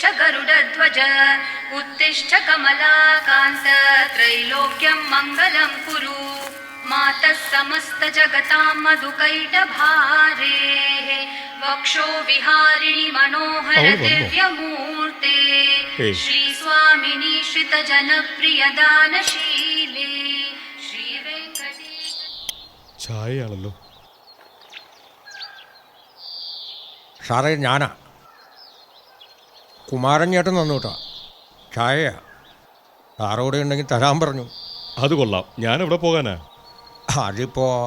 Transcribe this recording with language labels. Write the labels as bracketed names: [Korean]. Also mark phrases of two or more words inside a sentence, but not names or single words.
[Sanskrit] गरुडध्वज उत्तिष्ठ कमलाकान्त त्रैलोक्यं मङ्गलं कुरु मातः समस्त जगतां मधुकैटभारेः वक्षो विहारिणि मनोहर दिव्यमूर्ते श्री स्वामिनी श्रित जनप्रिय दानशीले श्री वेंकटेश [Malayalam] ചായയാണല്ലോ. സാറേ, ഞാനാ കുമാരൻ ചേട്ടൻ തന്നു കേട്ടോ. ചായയാ. സാറോടെ ഉണ്ടെങ്കിൽ തരാൻ പറഞ്ഞു. അത് കൊള്ളാം. ഞാൻ എവിടെ പോകാനാ? അതിപ്പോ